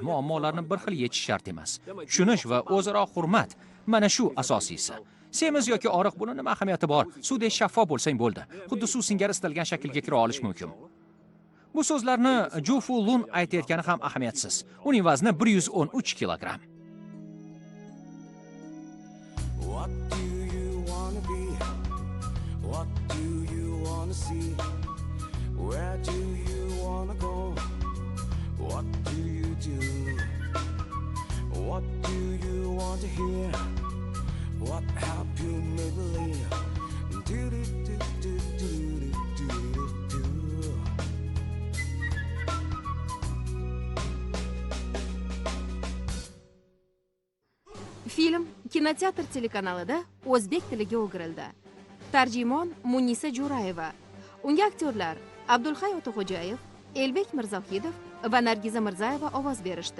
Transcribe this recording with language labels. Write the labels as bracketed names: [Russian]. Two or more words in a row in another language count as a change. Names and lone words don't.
[Uzbek] Muammolarni bir xil yechish shart emas. Tushunish va o'zaro hurmat mana shu asosiysi. Semiz yoki oriq buni nima ahamiyati bor? Suvdek shaffof bo'lsang bo'ldi. Xuddi suv singari istalgan shaklga kira olish mumkin. Bu so'zlarni Ju Fu Lun aytayotgani ham ahamiyatsiz. Uning vazni 113 kilogramm. [English] What do you wanna be? What do you wanna see? Where do you wanna go? What do you do? What do you want to hear? What help you may believe? Do do do do do do do do. [Uzbek] Film Kinoteatr telekanalida o'zbek tiliga o'girildi. Tarjimon Munisa Jo'rayeva. Unga aktyorlar Abdulhay Otaxo'jayev, Elbek Mirzohidov va Nargiza Mirzayeva ovoz berishdi.